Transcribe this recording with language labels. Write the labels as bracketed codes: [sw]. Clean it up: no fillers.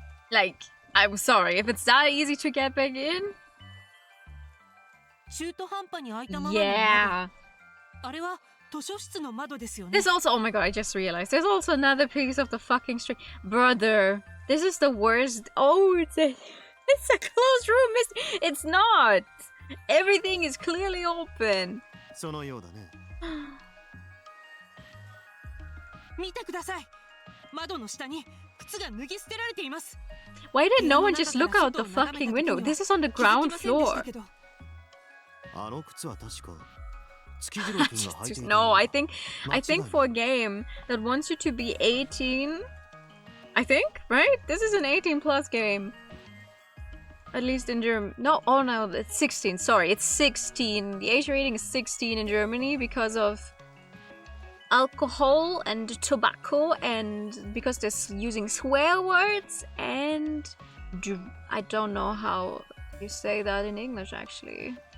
[en] Like, I'm sorry, if it's that easy to get back in. [ja] 中途半端に開いたままの窓。 [en] Yeah. [ja] あれは図書室の窓ですよね。 [en] There's also, oh my god, I just realized. There's also another piece of the fucking string. Brother, this is the worst. Oh, it's a closed room. It's not. Everything is clearly open. [ja] そのようだね。見てください。窓の下に靴が脱ぎ捨てられています。 [en] Why did no one just look out the fucking window? This is on the ground floor. [ja] あの靴は確か月次郎君が履いていた [en] No, I think [ja] 間違いない [en] for a game that wants you to be 18, I think, right? This is an 18 plus game. At least in Germany. No, oh no, it's 16. Sorry, it's 16. The age rating is 16 in Germany because of alcohol and tobacco, and because they're using swear words, and I don't know how you say that in English actually.